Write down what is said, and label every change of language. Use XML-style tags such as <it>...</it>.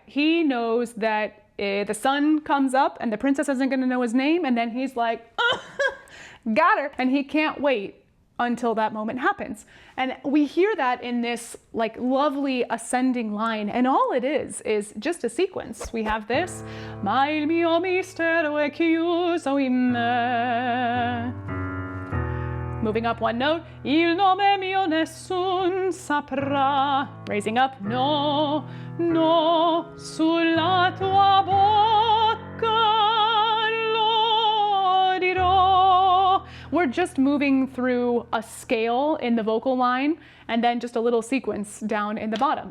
<en>He knows that the sun comes up and the princess isn't gonna know his name, and then he's like, got her, and he can't wait until that moment happens. And we hear that in this like lovely ascending line, and all it is just a sequence. We have this,</en> <it>ma il mio mistero è chiuso in me.</it> <en>Moving up one note,</en> <it>il nome mio nessun saprà.</it> <en>Raising up,</en> <it>no, no, sulla tua bocca lo dirò.</it> <en>We're just moving through a scale in the vocal line and then just a little sequence down in the bottom.</en>